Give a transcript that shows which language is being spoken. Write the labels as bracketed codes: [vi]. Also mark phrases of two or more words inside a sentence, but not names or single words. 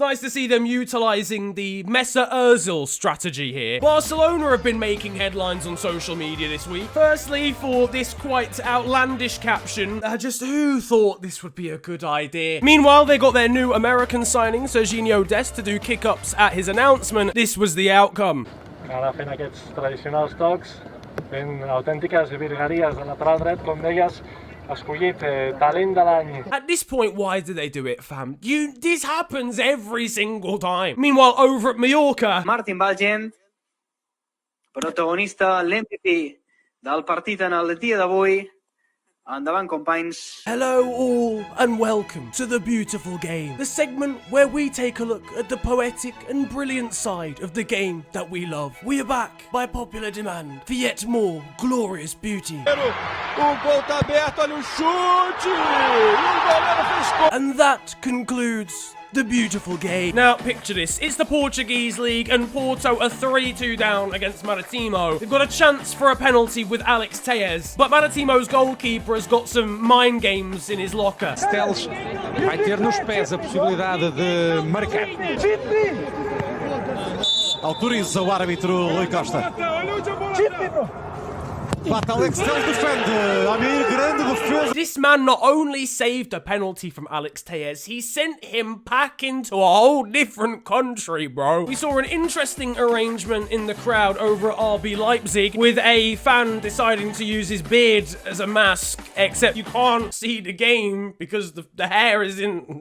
[en] Nice to see them utilising the Messer Ozil strategy here. Barcelona have been making headlines on social media this week. Firstly, for this quite outlandish caption, just who thought this would be a good idea? Meanwhile, they got their new American signing, Sergino Dest, to do kick-ups at his announcement. This was the outcome. [ca] Agafen aquests tradicionals tocs, ben autèntiques virgueries de lateral dret, com deies, escollit talent de l'any. [en] At this point, why do they do it, fam? This happens every single time. Meanwhile, over at Mallorca, [ca] Martin Valgent, protagonista, l'MVP del partit en el dia d'avui. Endavant, companys. [en] hello all and welcome to The Beautiful Game, the segment where we take a look at the poetic and brilliant side of the game that we love. We are back by popular demand for yet more glorious beauty. [pt] gol tá aberto, olha o chute! [en] And that concludes The Beautiful Game. Now, picture this. It's the Portuguese league and Porto are 3-2 down against Maritimo. They've got a chance for a penalty with Alex Telles, but Maritimo's goalkeeper has got some mind games in his locker. [pt] Telles vai ter nos pés a possibilidade de marcar. Autoriza o árbitro Rui Costa. [en] This man not only saved a penalty from Alex Telles, he sent him back into a whole different country, bro. We saw an interesting arrangement in the crowd over at RB Leipzig, with a fan deciding to use his beard as a mask, except you can't see the game because the hair is in...